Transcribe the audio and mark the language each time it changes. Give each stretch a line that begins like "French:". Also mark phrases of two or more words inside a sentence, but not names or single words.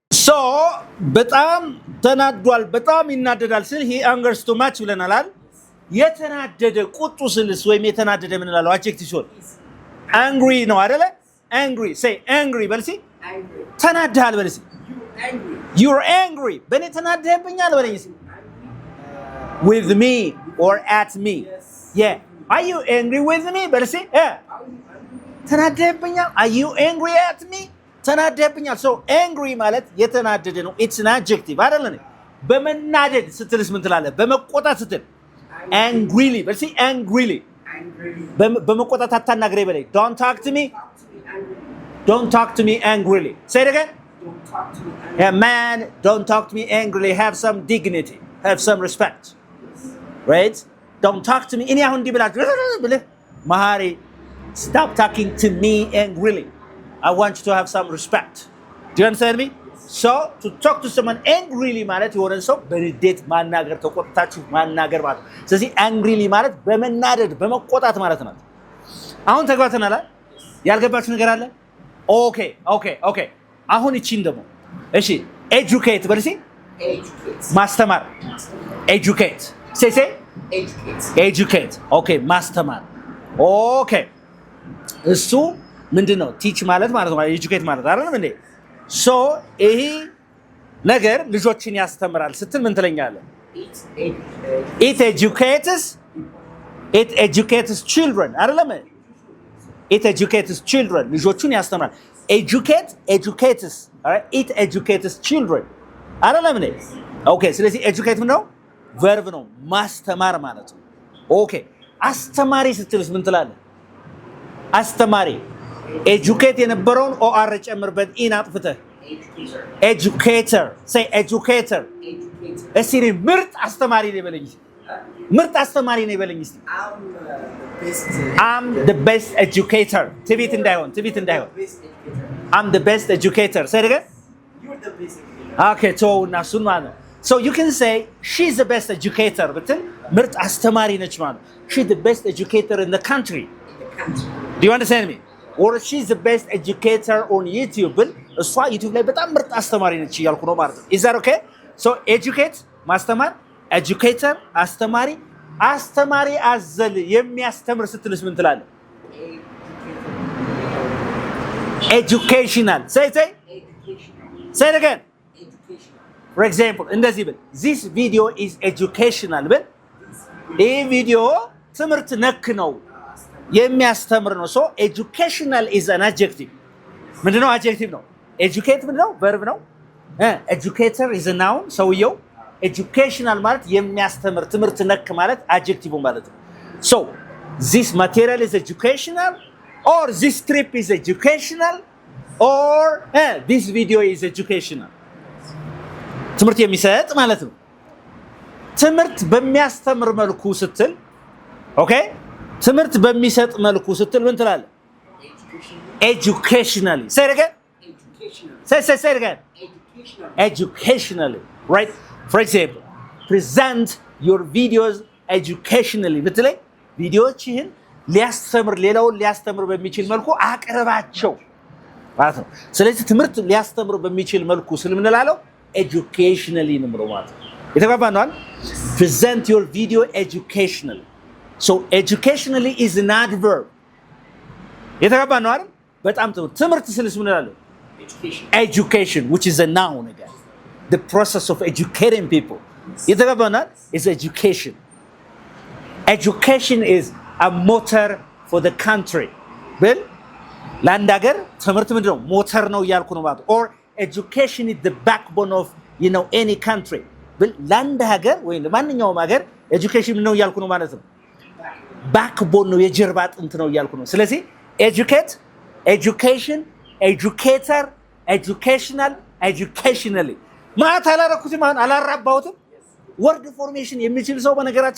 Amharic: so በጣም ተናዷል በጣም ይናደዳል ስል
English: he angers too much
Amharic: ብለናል አይደል? የተናደደ ቁጡ ስልስ ወይም የተናደደ ምን እንላለን? adjective ሲሆን angry ነው አይደለ?
English: angry say angry
Amharic: በልሲ ተናደሃል በልሲ
English: you're angry
Amharic: በኔ ተናደህብኛል በለኝ እስኪ
English: with me or at me. yeah are you angry with me
Amharic: በልሲ ተናደህብኛል
English: are you angry at me ተናደህብኛል so angry
Amharic: ማለት የተናደደ ነው
English: it's an adjective አይደል?
Amharic: በመናደድ ስትልስ ምን ትላለህ? በመቆጣት ስትል angrily በልሲ angrily በመቆጣት አታናግረኝ በለኝ።
English: Don't talk to me. Don't talk to me angrily. Say it again. Don't talk to me angrily. Yeah, man, don't talk to me angrily. Have some dignity. Have some respect. Right? Don't talk to me.
Amharic: እኔ አሁን እንዲህ ብለህ
English: መሐሪ stop talking to me angrily. I want you to have some respect. Do you understand me? So to talk to someone angrily
Amharic: ማለት የሆነ ሰው በንዴት ማናገር ተቆጥታችሁ ማናገር ማለት ነው። ስለዚህ angrily ማለት በመናደድ በመቆጣት ማለት ነው። አሁን ተግባብተናል አይደል? ያልገባችሁ ነገር አለ? ኦኬ አሁን እቺን ደግሞ እሺ educate በልሲ ማስተማር
English: educate say educate
Amharic: ኦኬ ማስተማር ኦኬ እሱ ምንድነው ቲች ማለት ነው educate ማለት አይደለም እንዴ ሶ ይሄ ነገር ልጆችን ያስተምራል ስትል ምን ትለኛለህ it
English: educates children አይደለም it educates children
Amharic: ልጆቹን ያስተምራል
English: educates alright it educates children
Amharic: አይደለም እንዴ ኦኬ ስለዚህ educate ነው verb ነው ማስተማር ማለት ነው ኦኬ አስተማሪ ስትልስ ምን ትላለህ አስተማሪ educate የነበረውን or ጨምርበት in አጥፍተህ
English: educator say educator
Amharic: እስቲ ምርጥ አስተማሪ ነኝ በለኝ ምርጥ አስተማሪ ነኝ በለኝ እስቲ
English: I'm the best educator
Amharic: ትቢት እንዳይሆን
English: I'm the best educator say it again You're the best educator. okay so now soon ማለት so you can say she's the best educator
Amharic: ብትል ምርጥ አስተማሪ ነች ማለት
English: she's the best educator in the country do you understand me or she's the best educator on YouTube
Amharic: ብል እሷ YouTube ላይ በጣም ምርጥ አስተማሪ ነች እያልኩ ነው ማለት ነው
English: is that okay so educate ማስተማር educator
Amharic: አስተማሪ አስተማሪ አዘል የሚያስተምር ስትልስ ምን ትላለህ
English: educational say it again for example
Amharic: እንደዚህ ብል
English: this video is educational
Amharic: ብል ይህ ቪዲዮ ትምህርት ነክ ነው የሚያስተምር ነው
English: so educational is an adjective
Amharic: ምንድነው adjective ነው educate ምንድነው
English: verb ነው educator is a noun
Amharic: ሰውየው educational ማለት የሚያስተምር ትምህርት ነክ ማለት adjective ማለት ነው
English: so this material is educational or this trip is educational or this video is educational
Amharic: ትምህርት የሚሰጥ ማለት ነው ትምህርት በሚያስተምር መልኩ ስትል ኦኬ ትምህርት በሚሰጥ መልኩ ስትል ምን ትላለህ
English: educationally say it again say it again educationally right for example present your videos educationally
Amharic: ብትለኝ ቪዲዮዎችህን ሊያስተምር ሌላውን ሊያስተምር በሚችል መልኩ አቅርባቸው ማለት ነው ስለዚህ ትምህርት ሊያስተምር በሚችል መልኩ ስለምንላለው educationally ነው ማለት ነው የተባባነው
English: present your video educationally so educationally is an adverb
Amharic: የተባባነው አይደል በጣም ጥሩ ትምህርት ስለስ ምንላለው
English: education which is a noun again the process of educating people የተባባነው is education education is a motor for the country
Amharic: ብል ለአንድ ሀገር ትምህርት ምንድነው ሞተር ነው እያልኩ ነው ማለት
English: or education is the backbone of any
Amharic: country ብል ለአንድ ሀገር ወይ ለማንኛውም ሀገር education ነው እያልኩ ነው ማለት ነው backbone ነው የጀርባ አጥንት ነው እያልኩ ነው ስለዚህ
English: educate education educator educational educationally
Amharic: ማለት አላረኩትም አላራባውትም
English: word formation
Amharic: የሚችል ሰው በነገራችን